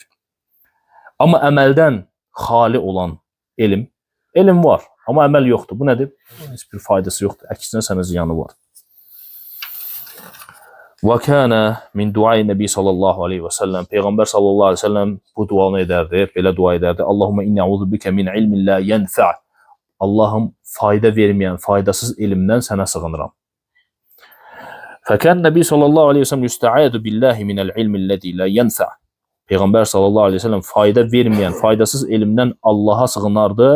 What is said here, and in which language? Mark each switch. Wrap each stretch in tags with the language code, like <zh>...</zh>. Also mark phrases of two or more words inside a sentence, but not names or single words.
<az>Amma əməldən xali olan elm var, amma əməl yoxdur. Bu nədir? Heç bir faydası yoxdur. Əksinə sənə ziyanı var.</az> <ar>وكان من دعاء النبي صلى الله عليه وسلم.</ar> <az>Peyğəmbər</az> <ar>صلى الله عليه وسلم</ar> <az>bu duanı edərdi, belə dua edərdi.</az> <ar>اللهم إني أعوذ بك من علم لا ينفع'.</ar> <az>Allahım, fayda verməyən, faydasız elmdən sənə sığınıram.</az> <ar>فكان النبي صلى الله عليه وسلم يستعيذ بالله من العلم الذي لا ينفع'.</ar> <az>Peyğəmbər</az> <ar>صلى الله عليه وسلم</ar> <az>fayda verməyən, faydasız elmdən Allaha sığınardı.</az>